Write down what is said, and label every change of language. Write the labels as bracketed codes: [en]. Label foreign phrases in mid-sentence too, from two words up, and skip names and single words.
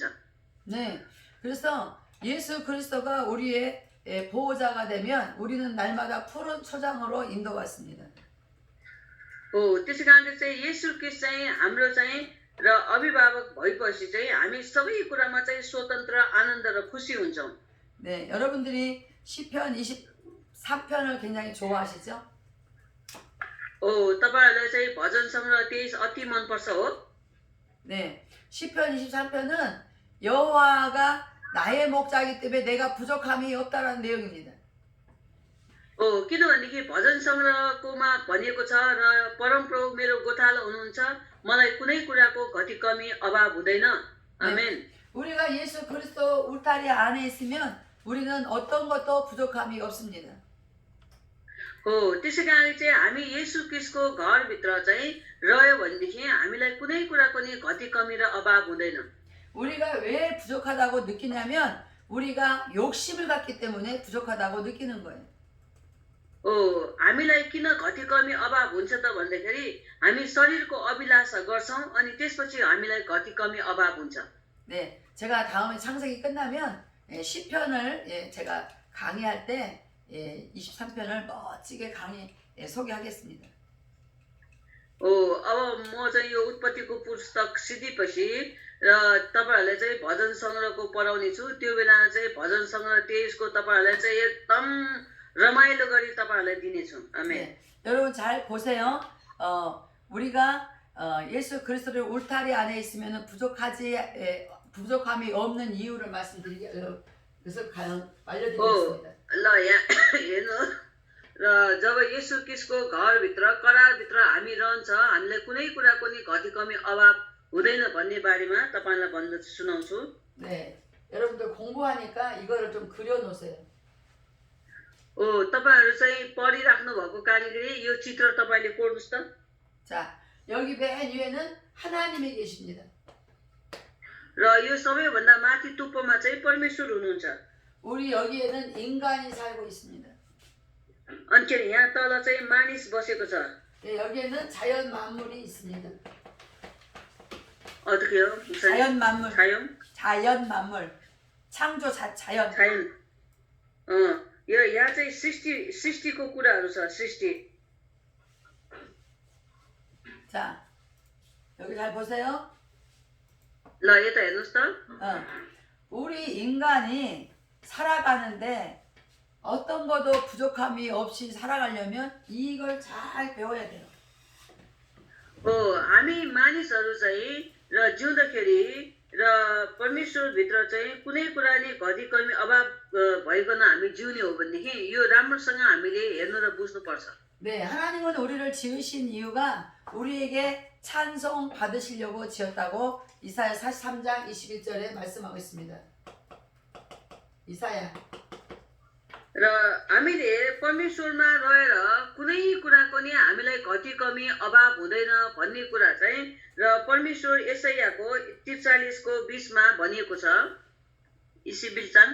[ko] 네, 그래서 예수 그리스도가 우리의 보호자가 되면 우리는 날마다 푸른 초장으로 인도받습니다. [ne] त्यसै कारणले चाहिँ येशू क्रिस्ट चाहिँ हाम्रो चाहिँ र अभिभावक भएपछि चाहिँ हामी सबै कुरामा चाहिँ स्वतन्त्र आनन्द र खुसी हुन्छौँ [ko] 네, 여러분들이 시편 23편을 굉장히 좋아하시죠? [ne] तपाईहरुलाई चाहिँ भजन सङ्ग्रह 23 अति मनपर्छ हो [ko] 네, 시편 23편은 여호와가 나의 목자이기 때문에 내가 부족함이 없다라는 내용입니다. [ne] किनभनेदेखि भजन सङ्ग्रहकोमा भनिएको छ र परमप्रभु मेरो गोठालो हुनुहुन्छ मलाई कुनै कुराको घटी कमी अभाव हुँदैन आमेन [ko] 우리가 예수 그리스도 울타리 안에 있으면 우리는 어떤 것도 부족함이 없습니다. [ne] त्यसै कारण चाहिँ हामी येशू क्रिस्टको घरभित्र चाहिँ रह्यो भनेदेखि हामीलाई कुनै कुराको नि घटी कमी र अभाव हुँदैन [ko] 우리가 왜 부족하다고 느끼냐면 우리가 욕심을 갖기 때문에 부족하다고 느끼는 거예요. [ne] हामीलाई किन घटी कमी अभाव हुन्छ त भन्दाखेरि हामी शरीरको अभिलाषा गर्छौं अनि त्यसपछि हामीलाई घटी कमी अभाव हुन्छ [ko] 네, 제가 다음에 창세기 끝나면 시편을 제가 강의할 때 23편을 멋지게 소개하겠습니다. [ne] अब म चाहिँ यो उत्पत्तिको पुस्तक सिद्धिपछि र तपाईहरुलाई चाहिँ भजन संग्रहको पढाउने छु त्यो बेला चाहिँ भजन संग्रह 23 को तपाईहरुलाई चाहिँ एकदम रमाइलो गरी तपाईहरुलाई दिनेछौँ आमेन [ko] 네, 여러분 잘 보세요. 우리가 예수 그리스도의 울타리 안에 있으면 부족함이 없는 이유를 그래서 알려드리겠습니다. [ne] ल यहाँ हेर्नु र जब येशू क्रिस्टको घरभित्र करारभित्र हामी रहन्छ हामीलाई कुनै कुराको नि घटी कमी अभाव हुँदैन भन्ने बारेमा तपाईलाई भन्न सुनाउँछु [ko] 네, 여러분들 공부하니까 이거를 좀 그려놓으세요. [ne] तपाईहरु चाहिँ पढिराख्नु भएको कारणले यो चित्र तपाईले कोर्नुस् त [ko] 자, 여기 맨 위에는 하나님이 계십니다. [ne] र यो सबैभन्दा माथि टुप्पोमा चाहिँ परमेश्वर हुनुहुन्छ [ko] 우리 여기에는 인간이 살고 있습니다. [ne] अनि यहाँ तल चाहिँ मानिस बसेको छ [ko] 네, 여기에는 자연 만물이 있습니다. 어떻게요? 자연 만물. 자연? 자연 만물. 창조 자연. 자연. [ne] यो यहाँ चाहिँ सृष्टिको कुराहरू छ सृष्टि [ko] 자, 여기 잘 보세요. [ne] ल यता हेर्नुस् त [ko] 우리 인간이 살아가는데 어떤 것도 부족함이 없이 살아가려면 이걸 잘 배워야 돼요. [ne] हामी मानिसहरू चाहिँ र जिउँदाखेरि र परमेश्वर भित्र चाहिँ कुनै कुरा नि घटी कमी अभाव भइकन हामी जिउने हो भनेदेखि यो राम्रोसँग हामीले हेर्नु र बुझ्नु पर्छ [ko] 네, 하나님은 우리를 지으신 이유가 우리에게 찬송 받으시려고 지었다고 이사야 43장 21절에 말씀하고 있습니다. 이사야. [ne] र हामीले परमेश्वरमा रहेर कुनै कुराको नि हामीलाई घटी कमी अभाव हुँदैन भन्ने कुरा चाहिँ र परमेश्वर यशायाको 43 को 20 मा भनिएको छ 21장